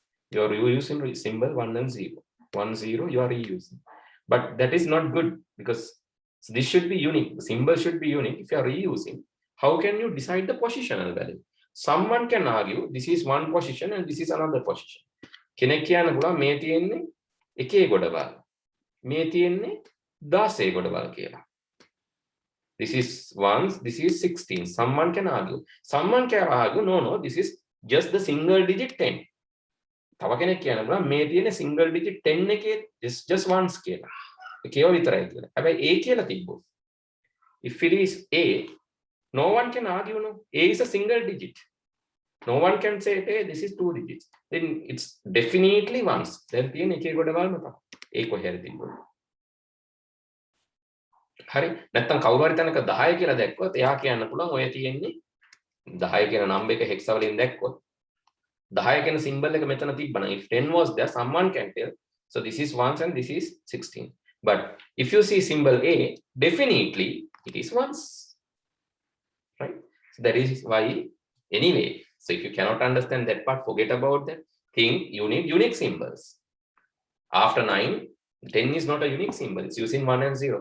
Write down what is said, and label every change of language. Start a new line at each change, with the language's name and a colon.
English: You are reusing symbol 1 and 0. 1, 0, you are reusing. But that is not good because this should be unique. The symbol should be unique. If you are reusing, how can you decide the positional value? Someone can argue this is one position and this is another position.
Sinhala: කෙනෙක් කියන්න පුළුවන් මේ තියෙන්නේ එකේ ගොඩවල්. මේ තියෙන්නේ 10 ගොඩවල් කියලා.
English: This is 1, this is 16. Someone can argue. Someone can argue, no, this is just the single digit 10.
Sinhala: තව කෙනෙක් කියන්න පුළුවන් මේ තියෙන single digit 10 එකේ
English: just once
Sinhala: කියලා. ඒකේව විතරයි කියලා. හැබැයි A කියලා තිබ්බොත්.
English: If it is A, no one can argue, no. A is a single digit. No one can say, hey, this is 2 digits. Then it's definitely once.
Sinhala: Then තියෙන එකේ ගොඩවල්ම තමයි. A කොහෙද තිබ්බොත්. හරි. නැත්තම් කවුරු හරි තැනක 10 කියලා දැක්කොත් එයා කියන්න පුළුවන් ඔය තියෙන්නේ 10 කියන නම්බර් එක හෙක්සා වලින් දැක්කොත් 10 කියන symbol එක මෙතන තිබ්බනම්
English: if 10 was there, someone can tell. So this is 1 and this is 16. But if you see symbol A, definitely it is once, right? So that is why, anyway, so if you cannot understand that part, forget about that thing. You need unique symbols. After 9, 10 is not a unique symbol. It's using 1 and 0.